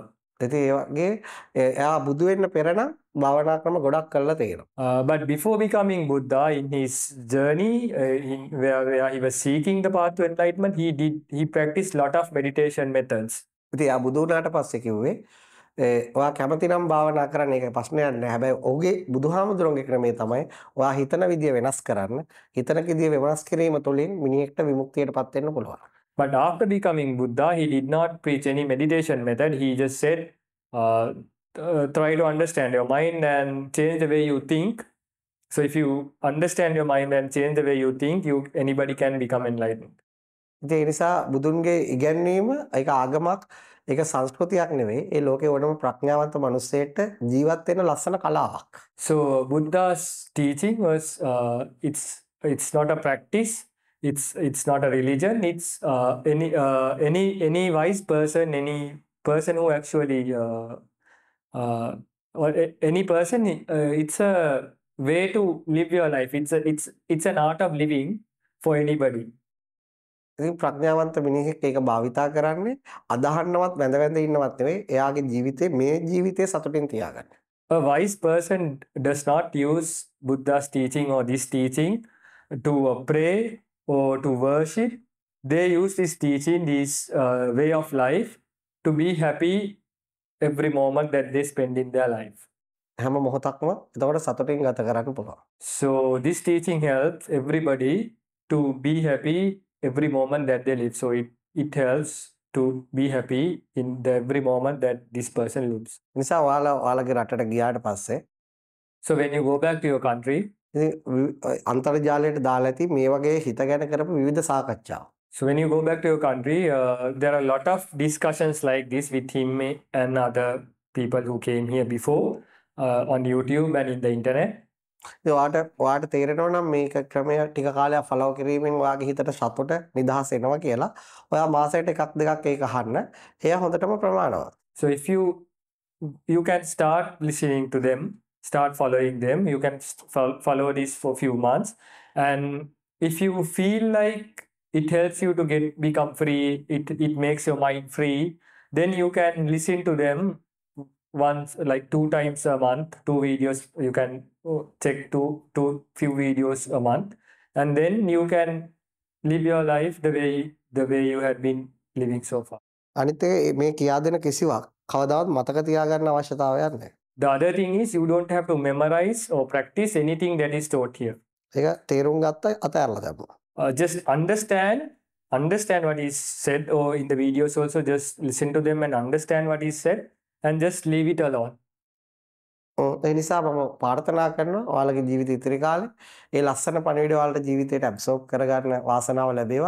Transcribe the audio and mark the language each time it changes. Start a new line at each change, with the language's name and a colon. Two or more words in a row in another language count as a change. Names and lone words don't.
Sinhala: ඉතින් ඒ වගේ එයා බුදු වෙන්න පෙර නම් භාවනා ක්‍රම ගොඩක් කරලා තියෙනවා.
English: But before becoming Buddha, in his journey, where he was seeking the path to enlightenment, he practiced lot of meditation methods.
Sinhala: ඉතින් එයා බුදු වුණාට පස්සේ කිව්වේ ඔයා කැමති නම් භාවනා කරන්න, ඒක ප්‍රශ්නයක් නෑ. හැබැයි ඔහුගේ බුදුහාමුදුරන්ගේ ක්‍රමය තමයි ඔයා හිතන විදිය වෙනස් කරන්න. හිතන විදිය වෙනස් කිරීම තුළින් මිනිහෙක්ට විමුක්තියටපත් වෙන්න පුළුවන්.
English: But after becoming Buddha, he did not preach any meditation method. He just said, try to understand your mind and change the way you think. So if you understand your mind and change the way you think, anybody can become enlightened.
Sinhala: ඉතින් ඒ නිසා බුදුන්ගේ ඉගැන්වීම ඒක ආගමක් ඒක සංස්කෘතියක් නෙවෙයි. ඒ ලෝකේ ඕනම ප්‍රඥාවන්ත මිනිස්සෙට ජීවත් වෙන්න ලස්සන කලාවක්.
English: So Buddha's teaching was it's not a practice. It's not a religion. It's any wise person, any person who actually or any person. It's a way to live your life. It's an art of living for anybody.
Sinhala: ඉතින් ප්‍රඥාවන්ත මිනිහෙක් ඒක භාවිතා කරන්නේ අදහන්නවත් වැඳ වැඳ ඉන්නවත් නෙවෙයි. එයාගේ ජීවිතේ මේ ජීවිතේ සතුටින් තියාගන්න.
English: A wise person does not use Buddha's teaching or this teaching to pray or to worship. They use this teaching, this way of life, to be happy every moment that they spend in their life.
Sinhala: හැම මොහොතක්ම එතකොට සතුටින් ගත කරන්න පුළුවන්.
English: So this teaching helps everybody to be happy every moment that they live. So it helps to be happy in the every moment that this person lives.
Sinhala: නිසා ඔයාලගේ රටට ගියාට පස්සේ
English: So when you go back to your country,
Sinhala: ඉතින් අන්තර්ජාලයට දාලා ඇති මේ වගේ හිත ගැන කරපු විවිධ සාකච්ඡා.
English: so when you go back to your country, there are a lot of discussions like this with Himi and other people who came here before on YouTube and in the internet.
Sinhala: ඉතින් ඔයාට තේරෙනවා නම් මේක ක්‍රමය ටික කාලයක් ෆලෝ කිරීමෙන් ඔයාගේ හිතට සතුට නිදහස එනවා කියලා. ඔයා මාසයට එකක් දෙකක් ඒක අහන්න. එයා හොඳටම ප්‍රමාණවත්.
English: So if you can start listening to them, start following them. You can follow this for few months, and if you feel like it helps you to become free, it makes your mind free, then you can listen to them once, like 2 times a month, 2 videos. You can check two few videos a month, and then you can live your life the way you had been living so far.
Sinhala: අනිත් එක මේ කියා දෙන කිසිවක් කවදාවත් මතක තියාගන්න අවශ්‍යතාවයක් නැහැ.
English: The other thing is you don't have to memorize or practice anything that is taught here.
Sinhala: ඒක තේරුම් ගත්ත අතහැරලා දැම්මා.
English: Just understand what is said, or in the videos also just listen to them and understand what is said and just leave it alone.
Sinhala: ඒ නිසා මම ප්‍රාර්ථනා කරනවා ඔයාලගේ ජීවිත ඉතිරි කාලේ ඒ ලස්සන පණිවිඩ ඔයාලට ජීවිතයට ඇබ්සෝබ් කරගන්න වාසනාව ලැබේවා.